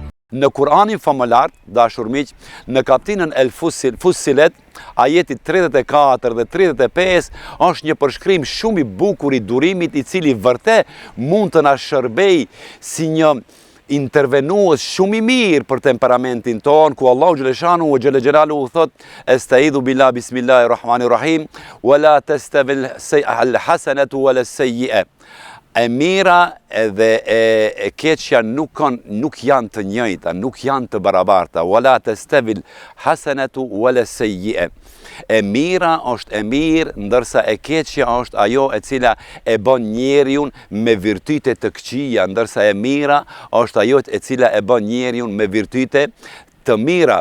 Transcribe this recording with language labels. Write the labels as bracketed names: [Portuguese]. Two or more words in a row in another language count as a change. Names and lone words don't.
[Albanian] Në Kur'anin famëlar, dashur miq, në kapitullin El Fussilet, ajeti 34 dhe 35, është një përshkrim shumë i bukur i durimit, i cili vërtet mund të na shërbej si një intervenues shumë i mirë për temperamentin ton, ku Allahu [Arabic] جل شأنه وجلاله [Albanian] thot: [Arabic] "أستعيذ بالله بسم الله الرحمن الرحيم ولا تستوي الحسنة ولا السيئة." [Albanian] E mira dhe e keqja nuk janë të njëjta, nuk janë të barabarta. [Arabic] ولا تستوي الحسنة ولا السيئة. [Albanian] E mira është e mirë, ndërsa e keqja është ajo e cila e bën njeriun me virtyte të këqija, ndërsa e mira është ajo e cila e bën njeriun me virtyte të mira.